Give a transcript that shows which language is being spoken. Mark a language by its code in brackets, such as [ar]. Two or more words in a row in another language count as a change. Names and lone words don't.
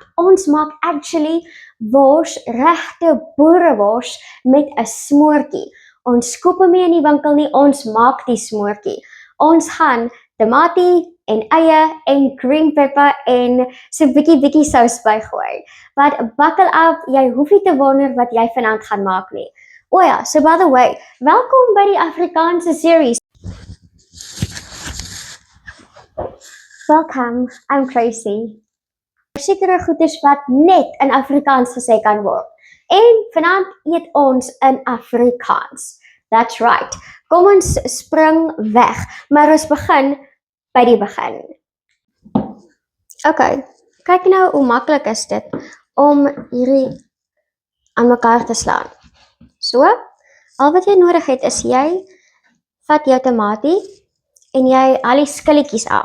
[af] Ons maak actually wors, regte boerewors met 'n smoortjie. Ons koop hom nie in die winkel nie, ons maak die smoortjie. Ons gaan tamatie en eie en [en] green pepper [af] en so 'n bietjie sous bygooi. [en] But buckle up, [af] jy hoef nie te wonder wat jy vanaand gaan maak nie. O ja, [en] so by the way, [af] welkom by die Afrikaanse series. [en] Welcome, I'm Tracy. [af] Sekere goeders wat net in Afrikaans gesê kan word. En vanaand eet ons in Afrikaans. [en] That's right. [af] Kom ons spring weg, maar ons begin by die begin. Okay, kyk nou hoe maklik is dit om hierdie aan mekaar te slaan. So, al wat jy nodig het is jy vat jou tamatie en jy haal die skilletjies af.